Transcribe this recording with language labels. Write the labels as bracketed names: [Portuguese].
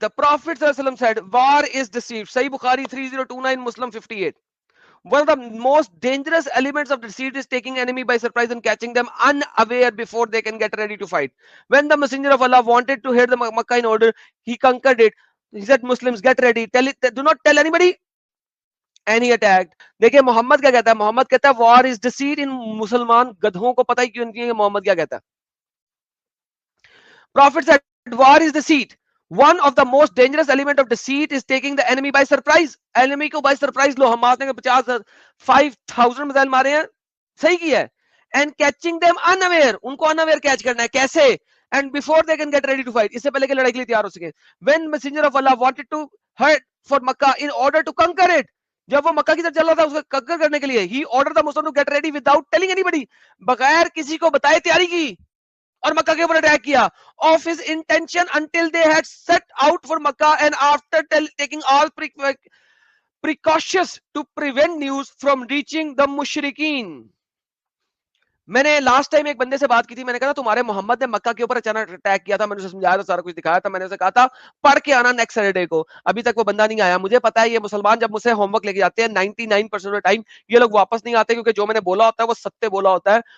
[English] The Prophet ﷺ said, war is deceit. Sahih Bukhari 3029, Muslim 58. One of the most dangerous elements of deceit is taking enemy by surprise and catching them unaware before they can get ready to fight. When the Messenger of Allah wanted to hit the Makkah in order, he conquered it. He said, Muslims, get ready. Do not tell anybody. And he attacked. [Hindi] देखिए मोहम्मद क्या कहता है? मोहम्मद कहता है [English] war is deceit. [Hindi] इन मुसलमान गधों को पता ही क्यों नहीं है मोहम्मद क्या कहता है? [English] Prophet said, war is deceit. One of the most dangerous element of deceit is taking the enemy by surprise. [Hindi] Enemy को [English] by surprise [Hindi] लो, हम मारते हैं 50,000 मिसाइल मारे हैं, सही किया है. [English] And catching them unaware, [Hindi] उनको unaware catch करना है, कैसे? [English] And before they can get ready to fight, [Hindi] इससे पहले कि लड़ाई के लिए तैयार हो सके. [English] When Messenger of Allah wanted to hurt for Makkah in order to conquer it, [Hindi] जब वो मक्का की तरफ चल रहा था उसको कंकर करने के लिए, [English] he ordered the Muslims to get ready without telling anybody, [Hindi] बगैर किसी को बताए तैयारी की और मक्का के ऊपर अटैक किया. [English] Of his intention until they had set out for Makkah and after taking all precautions to prevent news from reaching the mushrikeen. [Hindi] मैंने लास्ट टाइम एक बंदे से बात की थी, मैंने कहा तुम्हारे मोहम्मद ने मक्का के ऊपर अचानक अटैक किया था, मैंने उसे समझाया था, सारा कुछ दिखाया था, मैंने उसे कहा था पढ़ के आना नेक्स्ट सैटरडे को. अभी तक वो बंदा नहीं आया. मुझे पता है ये मुसलमान जब मुझसे होमवर्क लेके जाते हैं 99% ऑफ टाइम ये लोग वापस नहीं आते, क्योंकि जो मैंने बोला होता है वो सत्य बोला होता है.